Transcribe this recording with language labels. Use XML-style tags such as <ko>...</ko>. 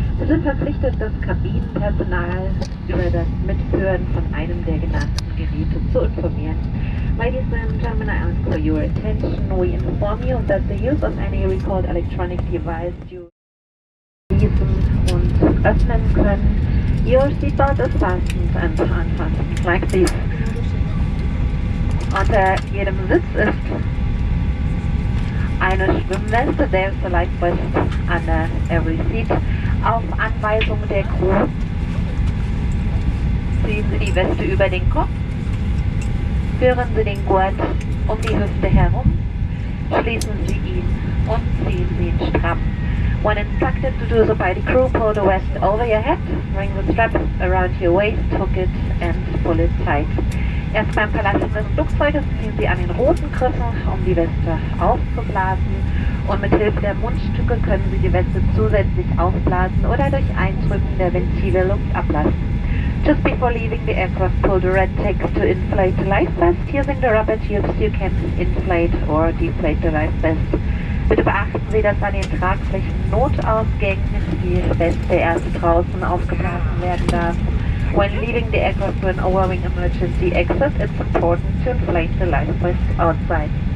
<de>Sie sind verpflichtet, das Kabinenpersonal über das Mitführen von einem der genannten Geräte zu informieren.</de> <en>Ladies and gentlemen, I ask for your attention. We inform you that the use of any recalled electronic device you</en> <de>schließen und öffnen können.</de> <en>Your seatbelt is fastened and unfastened like this.</en> <de>Unter jedem Sitz ist eine Schwimmweste,</de> <en>there's a life vest under every seat.</en> <de>Auf Anweisung der Crew ziehen Sie die Weste über den Kopf, führen Sie den Gurt um die Hüfte herum, schließen Sie ihn und ziehen Sie ihn stramm.</de> <en>When instructed to do so by the crew, pull the vest over your head, ring the strap around your waist, hook it and pull it tight.</en> <de>Erst beim Verlassen des Flugzeuges ziehen Sie an den roten Griffen, um die Weste aufzublasen, und mit Hilfe der Mundstücke können Sie die Weste zusätzlich aufblasen oder durch Eindrücken der Ventile Luft ablassen.</de> <en>Just before leaving the aircraft, pull the red tag to inflate the life vest. Using the rubber tubes you can inflate or deflate the life vest.</en> <de>Bitte beachten Sie, dass an den Tragflächen Notausgängen die Weste erst draußen aufgeblasen werden darf.</de> <en>When leaving the aircraft to an overwing emergency exit, it's important to inflate the life vest outside.</en>